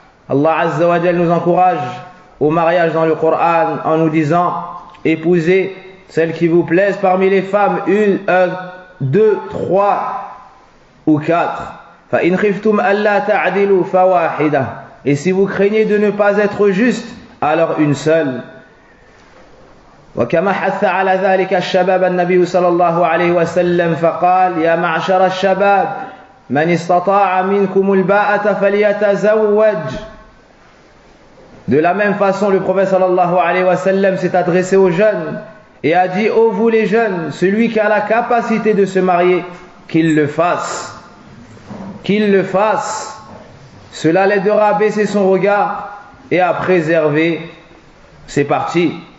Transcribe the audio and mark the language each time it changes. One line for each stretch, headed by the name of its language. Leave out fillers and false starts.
French: Allah Azza wa Jal nous encourage au mariage dans le Coran en nous disant épousez celles qui vous plaisent parmi les femmes, 1, 2, 3 ou 4.
Arabic: فَإِنْ خِفْتُمْ أَلَّا تَعْدِلُوا فَوَاحِدَةً.
French: Et si vous craignez de ne pas être juste, alors une seule.
Arabic: وكما حث على ذلك الشباب النبي صلى الله عليه وسلم فقال يا معشر الشباب من استطاع منكم الباءة فليتزوج.
French: De la même façon, le prophète sallallahu alayhi wa sallam s'est adressé aux jeunes et a dit ô vous les jeunes, celui qui a la capacité de se marier, qu'il le fasse. Qu'il le fasse. Cela l'aidera à baisser son regard et à préserver ses parties.